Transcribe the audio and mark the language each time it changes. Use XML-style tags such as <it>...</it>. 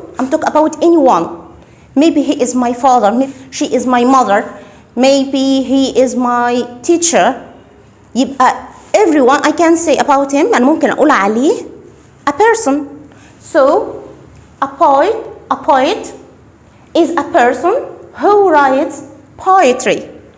<en>I'm talking about anyone. Maybe he is my father, maybe she is my mother, maybe he is my teacher. يبقى everyone I can say about him.</en> <ar>أنا ممكن أقول عليه</ar> <en>a person. So a poet is a person who writes poetry.</en>